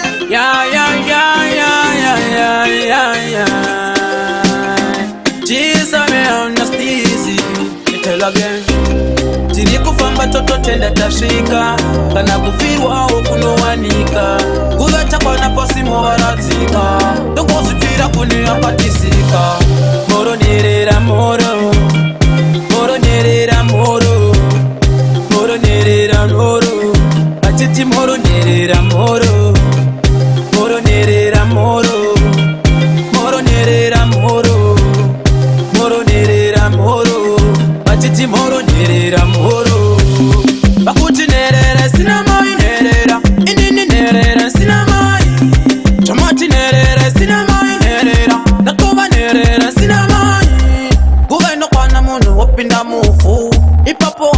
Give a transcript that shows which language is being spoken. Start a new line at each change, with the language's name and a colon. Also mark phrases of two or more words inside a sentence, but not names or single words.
English: Yeah, yeah, yeah, yeah, yeah, yeah, yeah, yeah. Jesus, me on the steezy. Me tell again.
Shona: Tiri kufamba toto tenda tasvika. Kana kufirwa, wo kunowanika. Kuvata kwana posimo varadzika. Ndongozvipira kune apatisika. Moro, nyerera, moro. Moro, nyerera, moro. Moro, nyerera, moro. Vachiti moro, nyerera, moro. Moro, nyerera, moro. Moro, nyerera, moro. Moro nherera moro, vachiti moro nherera moro. Vakuti nherera sina mai nherera, inini nherera sina mai. Tomati nherera sina mai nherera, nakova nherera sina mai. Nguva inokwana munhu wopinda muvhu, ipapo